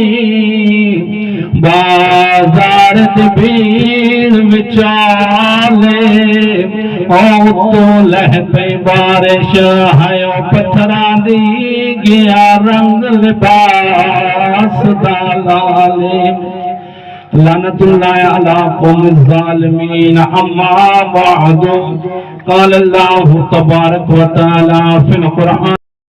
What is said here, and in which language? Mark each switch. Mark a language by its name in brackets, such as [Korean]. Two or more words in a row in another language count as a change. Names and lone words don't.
[Punjabi] بازار دی بھیڑ وچالے، او تو لہ پئی بارش ہایا پتھراں دی، گیا رنگ لباس دا لالے، [Arabic] لعنت اللہ علی قوم الظالمین، اما بعد، قال اللہ تبارک و تعالی فی القرآن